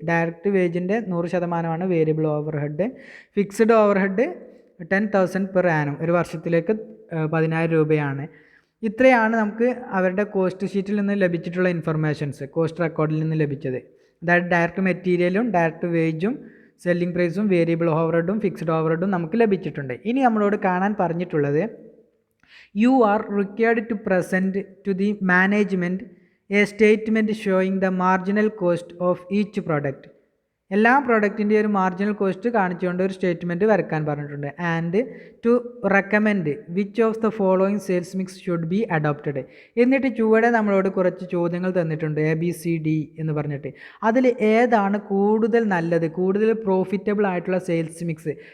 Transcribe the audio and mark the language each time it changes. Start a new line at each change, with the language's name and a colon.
Malayalam: Direct വേജിൻ്റെ 100% variable over head. Fixed over head 10,000 per annum, ഒരു വർഷത്തിലേക്ക് 10,000 രൂപയാണ്. ഇത്രയാണ് നമുക്ക് അവരുടെ കോസ്റ്റ് ഷീറ്റിൽ നിന്ന് ലഭിച്ചിട്ടുള്ള ഇൻഫർമേഷൻസ്, കോസ്റ്റ് റെക്കോർഡിൽ നിന്ന് ലഭിച്ചത്. അതായത് ഡയറക്റ്റ് മെറ്റീരിയലും ഡയറക്റ്റ് വേജും സെല്ലിംഗ് പ്രൈസും വേരിയബിൾ ഓവർ ഹെഡും ഫിക്സ്ഡ് ഓവർ ഹെഡും നമുക്ക് ലഭിച്ചിട്ടുണ്ട്. ഇനി നമ്മളോട് കാണാൻ പറഞ്ഞിട്ടുള്ളത്
English: you are required to present to the management a statement showing the marginal cost of each product.
Malayalam: എല്ലാ പ്രോഡക്റ്റിൻ്റെ ഒരു മാർജിനൽ കോസ്റ്റ് കാണിച്ചുകൊണ്ട് ഒരു സ്റ്റേറ്റ്മെൻറ്റ് വരക്കാൻ പറഞ്ഞിട്ടുണ്ട്.
English: And to recommend which of the following sales mix should be adopted.
Malayalam: എന്നിട്ട് ചുവടെ നമ്മളോട് കുറച്ച് ചോദ്യങ്ങൾ തന്നിട്ടുണ്ട്, ABCD എന്ന് പറഞ്ഞിട്ട്. അതിൽ ഏതാണ് കൂടുതൽ നല്ലത്, കൂടുതൽ പ്രോഫിറ്റബിൾ ആയിട്ടുള്ള സെയിൽസ് മിക്സ്?